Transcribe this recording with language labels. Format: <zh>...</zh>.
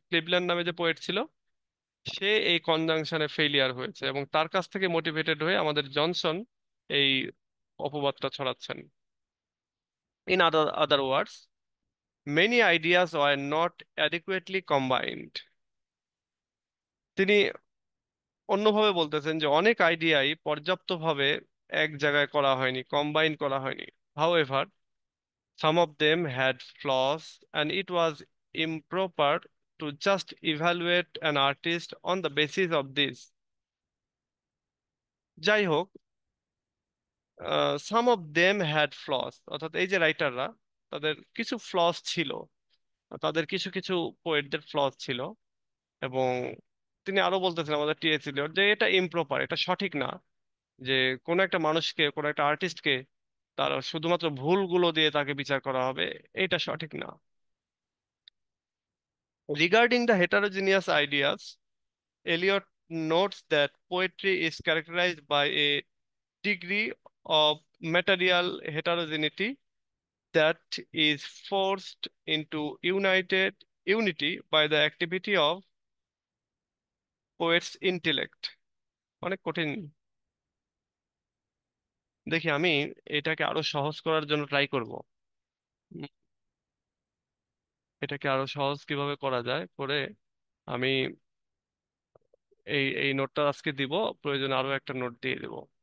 <bn>Cleveland নামে যে poet ছিল, সে এই কনজাংশনে ফেলিয়ার হয়েছে, এবং তার কাছ থেকে মোটিভেটেড হয়ে আমাদের জনসন এই অপবাদটা ছড়াচ্ছেন।</bn> <en>In other words, many ideas were not adequately combined.</en> <bn>তিনি অন্যভাবে বলতেছেন যে অনেক আইডিয়াই পর্যাপ্তভাবে এক জায়গায় করা হয়নি, কম্বাইন করা হয়নি।</bn> <en>However, some of them had flaws and it was improper to just evaluate an artist on the basis of this.</en> <bn>যাই হোক,</bn> <en>some of them had flaws,</en> <bn>অর্থাৎ এই যে রাইটাররা, তাদের কিছু ফ্লস ছিল, তাদের কিছু কিছু পোয়েটদের ফ্লস ছিল। এবং তিনি আরো বলতেছেন আমাদের টিএস এলিয়ট যে এটা ইমপ্রপার, এটা সঠিক না যে কোনো একটা মানুষকে, কোনো একটা আর্টিস্টকে তার শুধুমাত্র ভুলগুলো দিয়ে তাকে বিচার করা হবে, এটা সঠিক না।</bn> <en>Regarding the heterogeneous ideas, Eliot notes that poetry is characterized by a degree of material heterogeneity that is forced into united unity by the activity of poet's intellect.</en> <bn>অনেক কঠিন। দেখি আমি এটাকে আরো সহজ করার জন্য ট্রাই করব। উম, এটাকে আরো সহজ কিভাবে করা যায় করে আমি এই এই নোটটা আজকে দিব, প্রয়োজনে আরো একটা নোট দিয়ে দিব।</bn>